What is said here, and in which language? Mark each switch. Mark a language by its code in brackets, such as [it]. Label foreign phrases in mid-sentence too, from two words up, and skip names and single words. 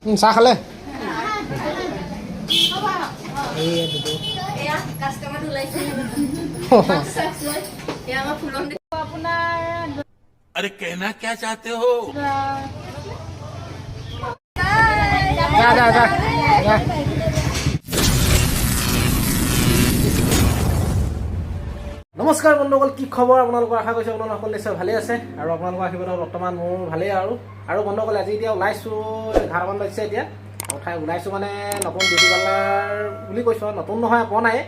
[as] চাহ খালে [hi] अरे कहना क्या चाहते हो [as] নমস্কাৰ বন্ধুসকল কি খবৰ আপোনালোকৰ আশা কৰিছোঁ আপোনালোক নিশ্চয় ভালেই আছে আৰু আপোনালোকৰ আশীৰ্বাদত বৰ্তমান মোৰ ভালেই আৰু বন্ধুসকল আজি এতিয়া ওলাইছোঁ 11মান বাজিছে এতিয়া ঠাই ওলাইছোঁ মানে নতুন [en] beauty parlour [as] বুলি কৈছোঁ আৰু নতুন নহয় পোৱা নাই